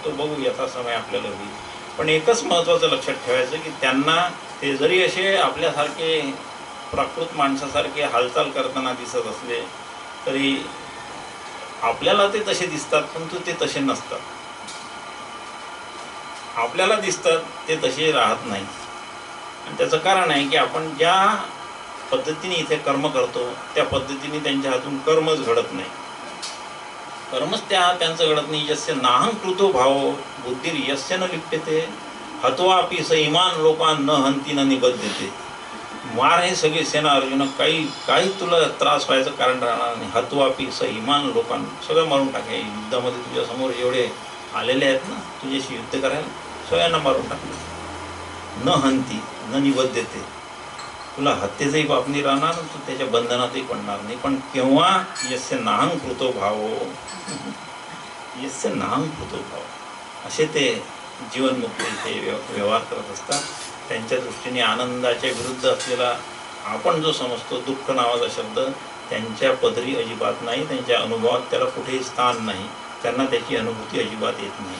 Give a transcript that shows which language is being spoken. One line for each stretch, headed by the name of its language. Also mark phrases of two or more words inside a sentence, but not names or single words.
Marathi: तो बघू यथासमय आपल्याला होईल. पण एकच महत्त्वाचं लक्षात ठेवायचं की त्यांना ते जरी असे आपल्यासारखे प्राकृत माणसासारखे हालचाल करताना दिसत असले तरी आपल्याला ते तसे दिसतात, परंतु ते तसे नसतात. आपल्याला दिसतात ते तसे राहत नाही. आणि त्याचं कारण आहे की आपण ज्या पद्धतीने इथे कर्म करतो त्या पद्धतीने त्यांच्या हातून कर्मच घडत नाही. कर्मच त्यांचं घडत नाही.
Sanskrit: यस्य नाहं कृतो भाव बुद्धिर यस्य न लिप्यते हत्वापि स इमान लोकान न हंती न निबद्धते.
Marathi: मार हे सगळे सेना अर्जुन, काही तुला त्रास व्हायचं कारण राहणार नाही.
Sanskrit: हत्वापि स इमान लोकान,
Marathi: सगळं मारून टाके. युद्धामध्ये तुझ्यासमोर जेवढे आलेले आहेत ना तुझ्याशी युद्ध करायला, सगळ्यांना मारून टाकले.
Sanskrit: न हंती न निबद्धते,
Marathi: तुला हत्येचंही पाप नाही राहणार, तू त्याच्या बंधनातही पडणार नाही. पण केव्हा?
Sanskrit: यस्य नाहं कृतो भाव, यस्य नाहं कृतो भाव,
Marathi: असे ते जीवनमुक्त इथे व्यवहार करत असतात. त्यांच्या दृष्टीने आनंदाच्या विरुद्ध असलेला आपण जो समजतो दुःख नावाचा शब्द त्यांच्या पदरी अजिबात नाही. त्यांच्या अनुभवात त्याला कुठेही स्थान नाही. त्यांना त्याची अनुभूती अजिबात येत नाही.